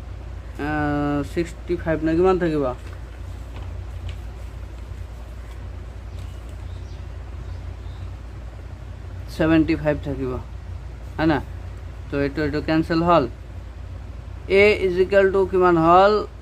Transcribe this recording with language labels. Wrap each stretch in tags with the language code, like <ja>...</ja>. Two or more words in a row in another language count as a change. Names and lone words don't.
<as>65 না কিমান থাকিব 75 থাকিব</as> <hi>है ना</hi> <as>তো এটো ক্যান্সেল হল</as> <en>a is equal to</en> <as>কিমান হল</as>